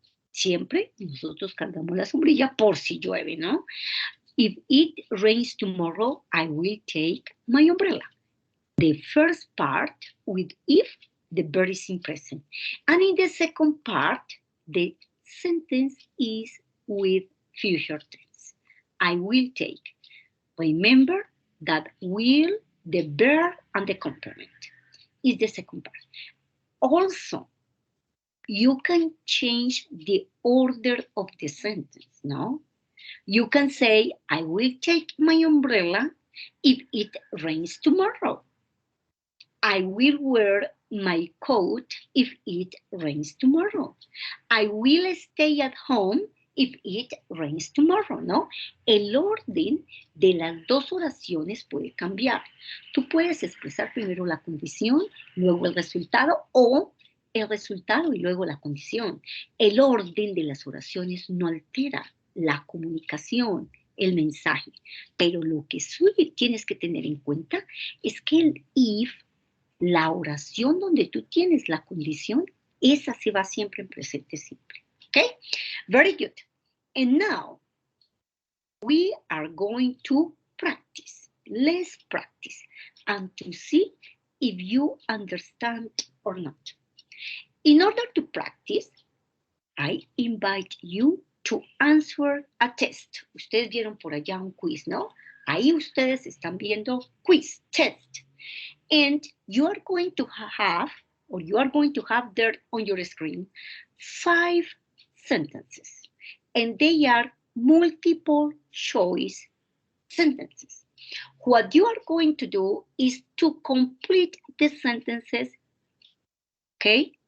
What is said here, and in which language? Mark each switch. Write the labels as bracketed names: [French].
[Spanish] Siempre nosotros cargamos la sombrilla por si llueve, ¿no? [English] If it rains tomorrow, I will take my umbrella. The first part with if, the verb is in present. And in the second part, the sentence is with future tense. I will take. Remember that will, the verb, and the complement is the second part. Also, you can change the order of the sentence, no? You can say, I will take my umbrella if it rains tomorrow. I will wear my coat if it rains tomorrow. I will stay at home if it rains tomorrow, ¿no? [Spanish] El orden de las dos oraciones puede cambiar. Tú puedes expresar primero la condición, luego el resultado, o el resultado y luego la condición. El orden de las oraciones no altera la comunicación, el mensaje, pero lo que tienes que tener en cuenta es que el if, la oración donde tú tienes la condición, esa se va siempre en presente simple. [English] Okay? Very good. And now, we are going to practice. Let's practice and to see if you understand or not. In order to practice, I invite you to answer a test. [Spanish] Ustedes vieron por allá un quiz, ¿no? Ahí ustedes están viendo quiz, test. [English] And you are going to have, or you are going to have there on your screen, 5 sentences. And they are multiple choice sentences. What you are going to do is to complete the sentences, okay?